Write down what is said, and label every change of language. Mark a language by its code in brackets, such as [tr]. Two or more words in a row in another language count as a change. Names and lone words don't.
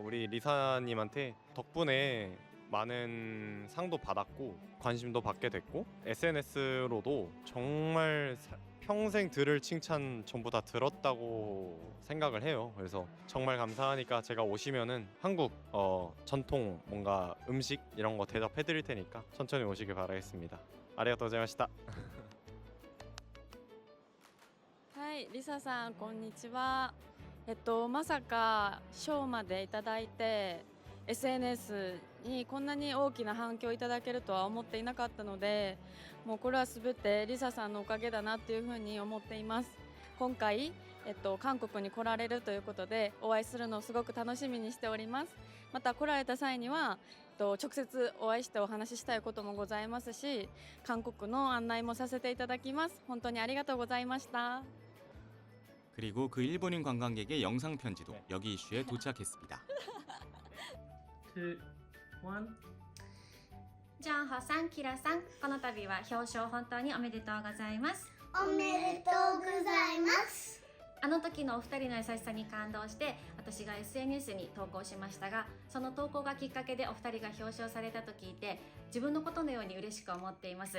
[ko] 우리 리사님한테 덕분에 많은 상도 받았고 관심도 받게 됐고 SNS로도 정말 평생 들을 칭찬 전부 다 들었다고 생각을 해요. 그래서 정말 감사하니까 제가 오시면은 한국 전통 뭔가 음식 이런 거 대접해 드릴 테니까 천천히 오시길 바라겠습니다. [ja] ありがとう ございました. はい、リサさんこんにちは。まさか賞までいただいて SNS にこんなに大きな反響いただけるとは思っていなかったので、もうこれはすべてリサさんのおかげだなっていうふうに思っています。今回、韓国に来られるということでお会いするのをすごく楽しみにしております。また来られた際には、直接お会いしてお話ししたいこともございますし、韓国の案内もさせていただきます。本当にありがとうございました。 [ko] 그리고 그 일본인 관광객의 영상 편지도 여기 이슈에 도착했습니다. [ja] ジャンホさん、キラさん、この度は表彰本当におめでとうございます。おめでとうございます。あの時のお二人の優しさに感動して私が SNS に投稿しましたが、その投稿がきっかけでお二人が表彰されたと聞いて自分のことのように嬉しく思っています。